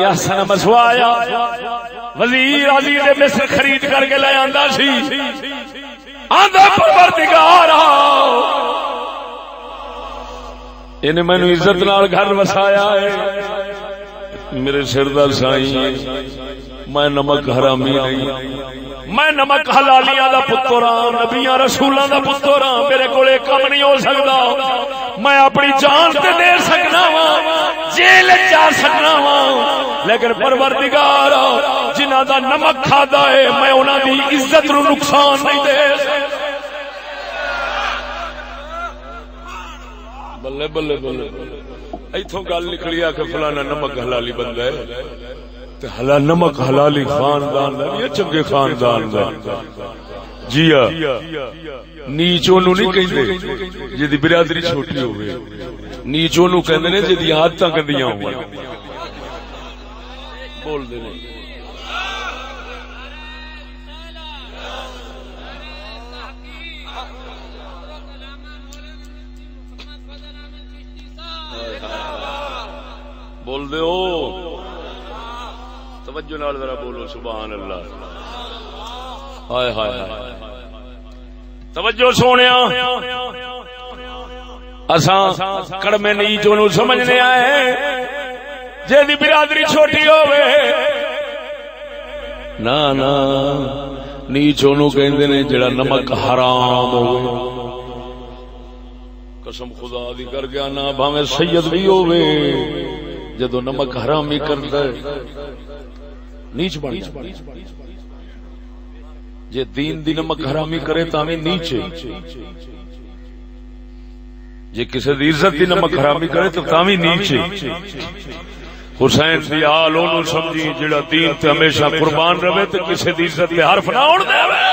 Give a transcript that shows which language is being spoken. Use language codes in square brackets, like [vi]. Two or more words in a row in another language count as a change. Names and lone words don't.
[pa] احسن مثوایا وزیر عزیز مصر خرید کر کے لے آندا سی, آندا پروردگار انہیں مینو عزت نال گھر وسایا ہے, میرے سر دا سائیں میں نمک حرامی نہیں, میں نمک حلالیاں دا پتر ہاں, نبیاں رسولاں دا پتر ہاں, میرے کول کم نہیں ہو سکدا. میں اپنی جان تے دے سکنا وا, جیل جا سکنا وا, لیکن پروردگار جنہاں دا نمک کھادا ہے میں انہاں دی عزت نو نقصان نہیں دے سکدا. بلے بلے بلے ایتھوں گل نکلی آ کہ فلانا نمک حلالی بندہ ہے, تے حلال نمک حلالی خاندان دا یہ چنگے خاندان دا جی ہاں نیچوں نو نہیں کہندے جدی برادری چھوٹی ہوئے, نیچوں نو کہندے نے جدی عادتاں گندیاں ہون. بول دے نہیں بول دے او توجہ نال ذرا بولو [ar] سبحان اللہ. [pa] ہائے ہائے ہائے توجہ سونیا, اساں کڑمے نیچوں نو سمجھنے آئے جے دی برادری چھوٹی ہوے, نا نا نیچوں نو کہندے نے جڑا نمک حرام ہوے. قسم خدا دی کر گیا نا بھاویں سید بھی ہوے جدو نمک حرامی کردا ہے نیچ بن جائے. جے دین دی نمک حرامی کرے تاویں نیچے, جے کسی دی عزت دی نمک حرامی کرے تو تاویں نیچے. حسین دی آل اونوں سمجھی جڑا دین تے ہمیشہ قربان رہے تے کسی دی عزت تے حرف نہ اڑ دے.